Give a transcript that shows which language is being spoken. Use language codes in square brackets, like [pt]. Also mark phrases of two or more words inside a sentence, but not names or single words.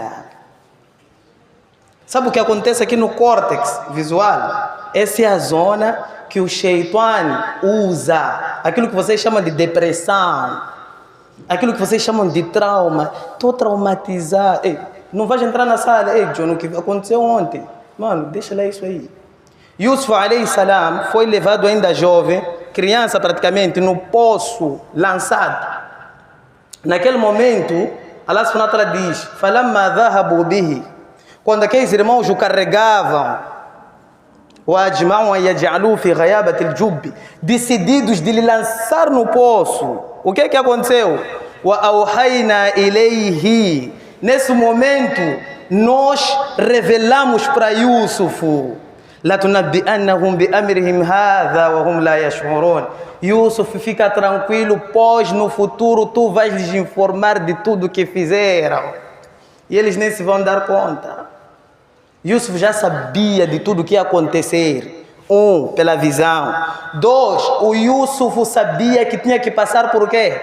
[pt] Sabe o que acontece aqui no córtex visual? Essa é a zona que o Shaitan usa. Aquilo que vocês chamam de depressão. Aquilo que vocês chamam de trauma. Estou traumatizado. Ei, não vais entrar na sala. Ei, John, o que aconteceu ontem? Mano, deixa lá isso aí. Yusuf [ar] عليه السلام [pt] foi levado ainda jovem, criança praticamente, no poço lançado. Naquele momento, [ar] الله سبحانه وتعالى diz: "فلما ذهبوا به", [pt] quando aqueles irmãos o carregavam [ar] وأجمعوا أن يجعلوه في غيابة الجب, [pt] decididos de lhe lançar no poço. O que aconteceu? [ar] وأوحينا إليه, [pt] nesse momento nós revelamos para Yusuf, [ar] لتنبئنهم بأمرهم هذا وهم لا يشعرون. [pt] Yusuf, fica tranquilo, pois no futuro tu vais lhes informar de tudo que fizeram. E eles nem se vão dar conta. Yusuf já sabia de tudo que ia acontecer. Pela visão. 2, o Yusuf sabia que tinha que passar por quê?